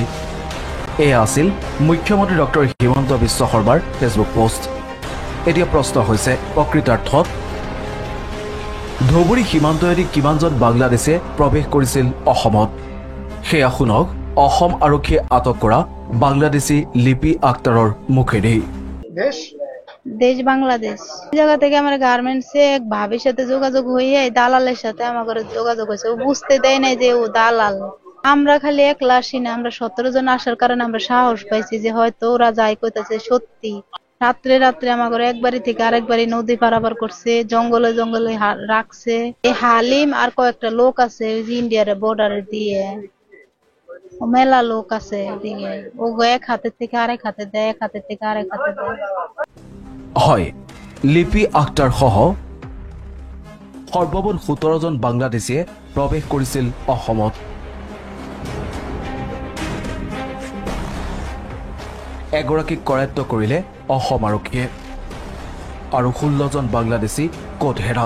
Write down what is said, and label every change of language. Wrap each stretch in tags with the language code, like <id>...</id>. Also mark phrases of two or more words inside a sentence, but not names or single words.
<as>এয়া আছিল মুখ্যমন্ত্ৰী ডক্টৰ হিমন্ত বিশ্ব শৰ্মাৰ ফেচবুক পোষ্ট। এতিয়া প্ৰশ্ন হৈছে, প্ৰকৃতাৰ্থত ধুবুৰী সীমান্তয়েদি কিমানজন বাংলাদেশে প্ৰৱেশ কৰিছিল অসমত? সেয়া শুনক অসম আৰক্ষীয়ে আটক কৰা বাংলাদেশী লিপি আখতাৰৰ মুখেদি।</as> <bn>দেশ বাংলাদেশ। এই জায়গা থেকে আমার গার্মেন্টসে এক ভাবির সাথে যোগাযোগ হয়ে দালালের সাথে আমার যোগাযোগ হয়েছে। ও বুঝতে দেয় নাই যে ও দালাল। আমরা খালি একলা আসি না, আমরা 17 জন আসার কারণে আমরা সাহস পাইছি যে হয়তো ওরা যাই কইতাছে সত্যি। রাত্রে রাত্রে আমাদের এক বাড়ি থেকে আরেক বাড়ি নদী পারাপার করছে, জঙ্গলে জঙ্গলে রাখছে। এই হালিম আর কয়েকটা লোক আছে ওই যে ইন্ডিয়ার বর্ডারে দিয়ে, মেলা লোক আছে ওদিকে। ও এক হাতের থেকে আরেক হাতে দেয়, এক হাতের থেকে আরেক হাতে দেয়।</bn> <as>হয়, লিপি আখতাৰ সহ সৰ্বমুঠ 17 জন বাংলাদেশীয়ে প্ৰৱেশ কৰিছিল অসমত। এগৰাকীক কৰায়ত্ব কৰিলে অসম আৰক্ষীয়ে, আৰু 16 জন বাংলাদেশী ক'ত হেৰাল।</as>